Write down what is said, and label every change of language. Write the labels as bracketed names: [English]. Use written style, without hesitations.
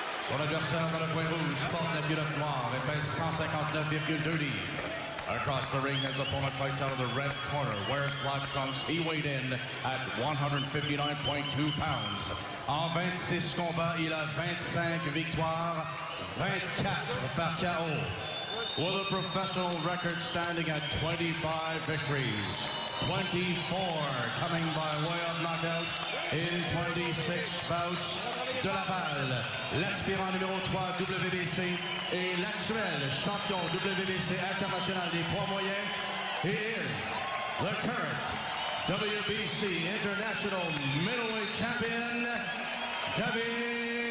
[French] Son adversaire dans le coin rouge porte la culotte noire et pèse 159,2 livres. [English] Across the ring, his opponent fights out of the red corner, wears black trunks. He weighed in at 159.2 pounds. [French] En 26 combats, il a 25 victoires, 24 par KO. [English] With a professional record standing at 25 victories, 24 coming by way of knockout in 26 bouts. [French] De Laval, l'aspirant numéro 3 WBC et l'actuel champion WBC international des poids moyens. [English] He is the current WBC International Middleweight Champion, David